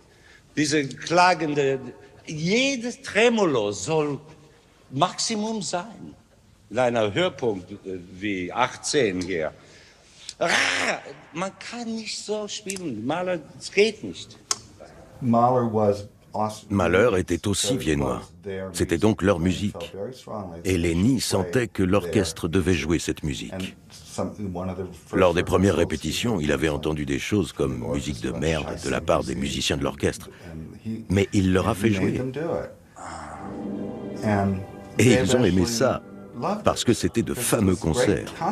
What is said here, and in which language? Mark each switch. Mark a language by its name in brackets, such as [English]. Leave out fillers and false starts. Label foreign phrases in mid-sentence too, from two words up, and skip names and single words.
[German] Diese klagende, jedes Tremolo soll Maximum sein. In einer Höhepunkt wie 18 hier. Man kann nicht so spielen. Mahler, es geht nicht. [French] Mahler était aussi viennois. C'était donc leur musique. Et Leni sentait que l'orchestre devait jouer cette musique. Lors des premières répétitions, il avait entendu des choses comme musique de merde de la part des musiciens de l'orchestre. Mais il leur a fait jouer. Et ils ont aimé ça, parce que c'était de fameux concerts.